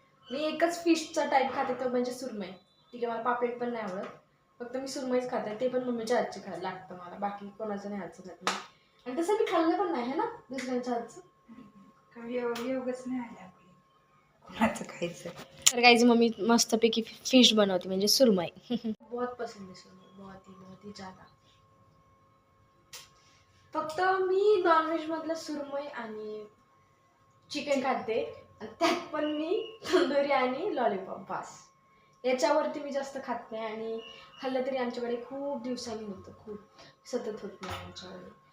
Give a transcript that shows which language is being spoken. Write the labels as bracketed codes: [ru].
[mr] मी एकच फिशचा टाईप खाते, तो म्हणजे सुरमई. ठीक आहे, मला पापलेट पण नाही आवडत, फक्त मी सुरमईच खाते. ते पण मम्मीच्या हातची खायला लागतं मला, बाकी कोणाचं नाही हातचं खात नाही. आणि तसं मी खाल्लं पण नाही है ना दुसऱ्यांच्या हातचं, योगच नाही आले कोणाचं खायचं. तर गाईज मम्मी मस्तपैकी फिश बनवते, म्हणजे सुरमई. [hi] बहुत पसंद है सुरमई, बहुत ही ज़्यादा. [mr] फक्त मी नॉनव्हेज मधलं सुरमई आणि चिकन खाते, त्यात पण मी तंदुरी आणि लॉलीपॉप बस. याच्यावरती मी जास्त खात नाही, आणि खाल्लं तरी आमच्याकडे खूप दिवसांनी होतं, खूप सतत होत नाही आमच्याकडे.